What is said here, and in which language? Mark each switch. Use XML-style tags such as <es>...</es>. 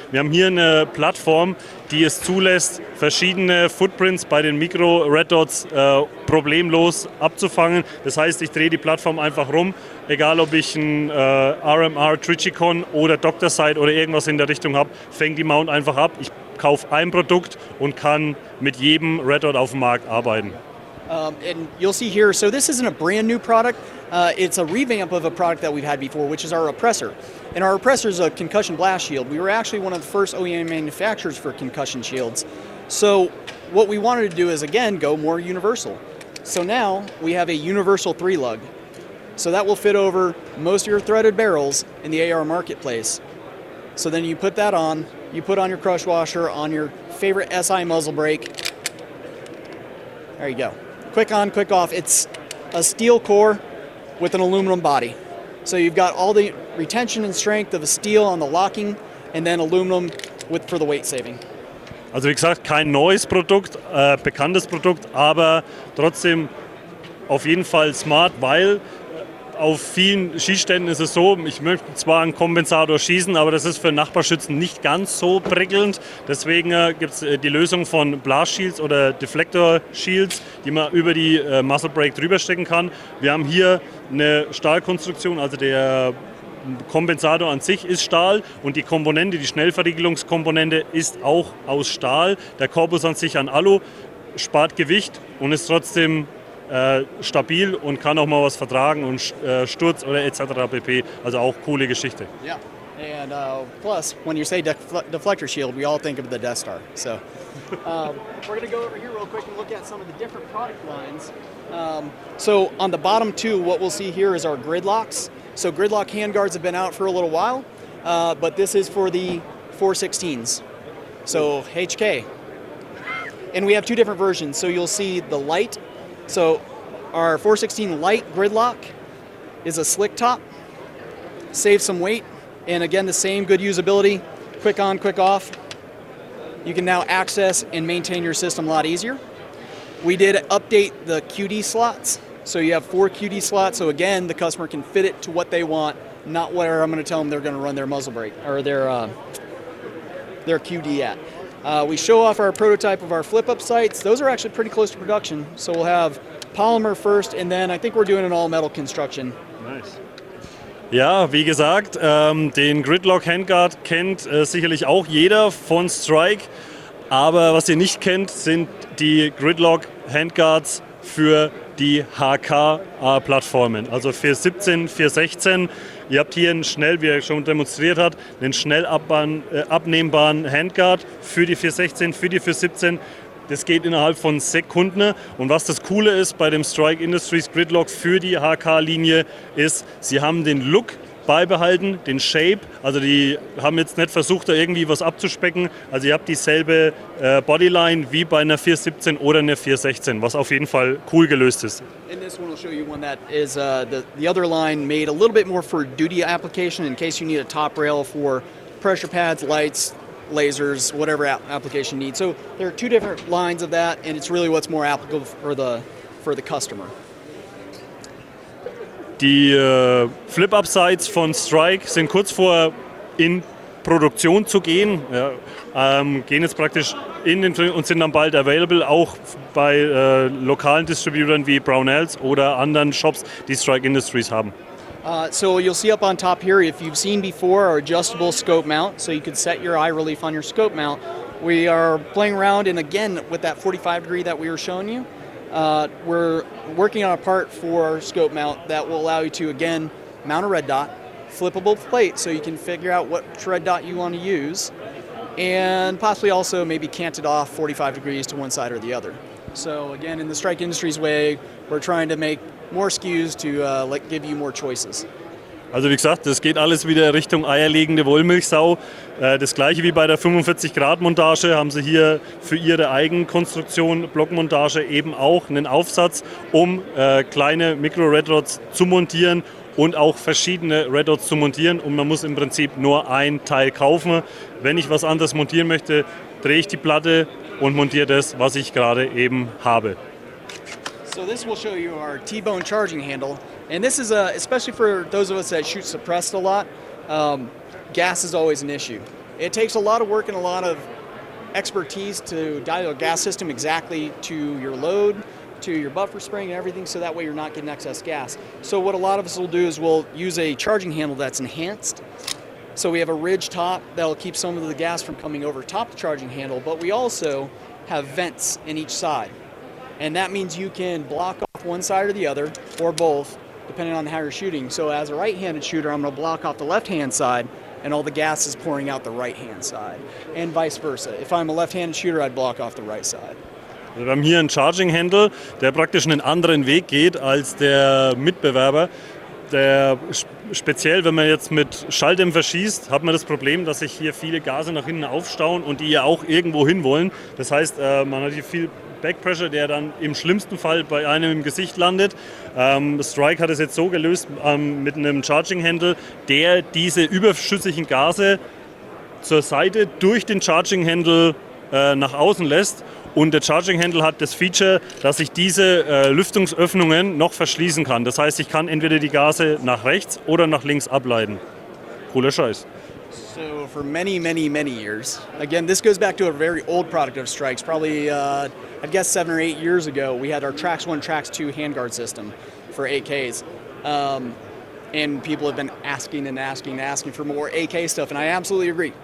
<de>Wir haben hier eine Plattform, die es zulässt, verschiedene Footprints bei den Mikro-Red Dots problemlos abzufangen. Das heißt, ich drehe die Plattform einfach rum, egal ob ich ein RMR, Trichicon oder Doctor Sight oder irgendwas in der Richtung habe, fängt die Mount einfach ab. Ich kaufe ein Produkt und kann mit jedem Red Dot auf dem Markt arbeiten.</de> <en>And you'll see here, so this isn't a brand new product. It's a revamp of a product that we've had before, which is our Oppressor. And our Oppressor is a concussion blast shield. We were actually one of the first OEM manufacturers for concussion shields. So what we wanted to do is, again, go more universal. So now we have a universal 3-lug. So that will fit over most of your threaded barrels in the AR marketplace. So then you put that on, you put on your crush washer on your favorite SI muzzle brake. There you go. Quick on, quick off. It's a steel core with an aluminum body. So you've got all the retention and strength of a steel on the locking and then aluminum for the weight saving.</en> <de>Also wie gesagt, kein neues Produkt, bekanntes Produkt, aber trotzdem auf jeden Fall smart, weil auf vielen Schießständen ist es so, ich möchte zwar einen Compensator schießen, aber das ist für Nachbarschützen nicht ganz so prickelnd. Deswegen gibt es die Lösung von Blast Shields oder Deflector Shields, die man über die Muzzle Brake drüber stecken kann. Wir haben hier eine Stahlkonstruktion, also der Compensator an sich ist Stahl und die Komponente, die Schnellverriegelungskomponente ist auch aus Stahl. Der Korpus an sich an Alu, spart Gewicht und ist trotzdem stabil und kann auch mal was vertragen und Sturz oder etc. pp. Also auch coole Geschichte.</de> <en>Yeah, and plus, when you say deflector shield, we all think of the Death Star. So we're going to go over here real quick and look at some of the different product lines. So on the bottom two, what we'll see here is our Gridlocks. So Gridlock handguards have been out for a little while, but this is for the 416s. So HK. And we have two different versions. So you'll see the light. So our 416 light Gridlock is a slick top, saves some weight, and again the same good usability, quick on, quick off. You can now access and maintain your system a lot easier. We did update the QD slots, so you have 4 QD slots, so again the customer can fit it to what they want, not where I'm going to tell them they're going to run their muzzle brake or their QD at. We show off our prototype of our flip-up sights. Those are actually pretty close to production. So we'll have polymer first, and then I think we're doing an all-metal construction. Nice.</en> <de>Ja, wie gesagt, den Gridlock Handguard kennt sicherlich auch jeder von Strike. Aber was ihr nicht kennt, sind die Gridlock Handguards für die HK-Plattformen. Also 417, 416. Ihr habt hier wie er schon demonstriert hat, einen schnell abnehmbaren Handguard für die 416, für die 417. Das geht innerhalb von Sekunden. Und was das Coole ist bei dem Strike Industries Gridlock für die HK-Linie ist, sie haben den Look beibehalten, den Shape. Also die haben jetzt nicht versucht, da irgendwie was abzuspecken. Also ihr habt dieselbe Bodyline wie bei einer 417 oder einer 416, was auf jeden Fall cool gelöst ist.</de> <en>And this one will show you one that is the other line made a little bit more for duty application in case you need a top rail for pressure pads, lights, lasers, whatever application you need. So there are two different lines of that, and it's really what's more applicable for the customer.</en> <de>Die Flip-Up-Sights von Strike sind kurz vor in Produktion zu gehen. Ja, gehen jetzt praktisch und sind dann bald available, auch bei lokalen Distributern wie Brownells oder anderen Shops, die Strike Industries haben.</de> <en>So you'll see up on top here, if you've seen before, our adjustable scope mount, so you can set your eye relief on your scope mount. We are playing around, and again, with that 45 degree that we were showing you, we're working on a part for our scope mount that will allow you to, again, mount a red dot, flippable plate so you can figure out what red dot you want to use, and possibly also maybe cant it off 45 degrees to one side or the other. So again, in the Strike Industries way, we're trying to make more SKUs to give you more choices.</en> <de>Also wie gesagt, das geht alles wieder Richtung eierlegende Wollmilchsau. Das gleiche wie bei der 45-Grad-Montage haben sie hier für ihre Eigenkonstruktion, Blockmontage, eben auch einen Aufsatz, um kleine Micro-Red Dots zu montieren und auch verschiedene Red Dots zu montieren. Und man muss im Prinzip nur ein Teil kaufen. Wenn ich was anderes montieren möchte, drehe ich die Platte und montiere das, was ich gerade eben habe.</de> <en>So this will show you our T-bone charging handle, and this is especially for those of us that shoot suppressed a lot. Gas is always an issue. It takes a lot of work and a lot of expertise to dial a gas system exactly to your load, to your buffer spring and everything, so that way you're not getting excess gas. So what a lot of us will do is we'll use a charging handle that's enhanced. So we have a ridge top that'll keep some of the gas from coming over top the charging handle, but we also have vents in each side. And that means you can block off one side or the other, or both, depending on how you're shooting. So as a right-handed shooter, I'm going to block off the left-hand side, and all the gas is pouring out the right-hand side. And vice versa. If I'm a left-handed shooter, I'd block off the right side.</en> <de>Wir haben hier einen Charging Handle, der praktisch einen anderen Weg geht als der Mitbewerber. Der speziell, wenn man jetzt mit Schalldämpfer schießt, hat man das Problem, dass sich hier viele Gase nach hinten aufstauen und die ja auch irgendwo hin wollen. Das heißt, man hat hier viel Backpressure, der dann im schlimmsten Fall bei einem im Gesicht landet. Strike hat es jetzt so gelöst mit einem Charging Handle, der diese überschüssigen Gase zur Seite durch den Charging Handle nach außen lässt. Und der Charging Handle hat das Feature, dass ich diese Lüftungsöffnungen noch verschließen kann. Das heißt, ich kann entweder die Gase nach rechts oder nach links ableiten. Cooler Scheiß.</de> <en>So for many years, again, this goes back to a very old product of Strike's, probably, I'd guess 7 or 8 years ago, we had our Trax 1, Trax 2 Handguard system for AKs. And people have been asking for more AK stuff, and I absolutely agree.</en>